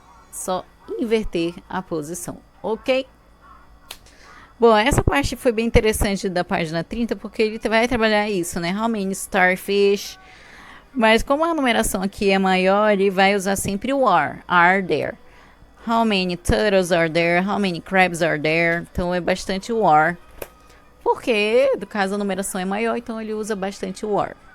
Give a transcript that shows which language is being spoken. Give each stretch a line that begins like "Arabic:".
Portuguese: Só inverter a posição, ok? Bom, essa parte foi bem interessante da página 30, porque ele vai trabalhar isso, né?
English: How many starfish?
Portuguese: Mas como a numeração aqui é maior, ele vai usar sempre o are there.
English: How many turtles are there? How many crabs are there?
Portuguese: Então é bastante o are. Porque, no caso, a numeração é maior, então ele usa bastante o are.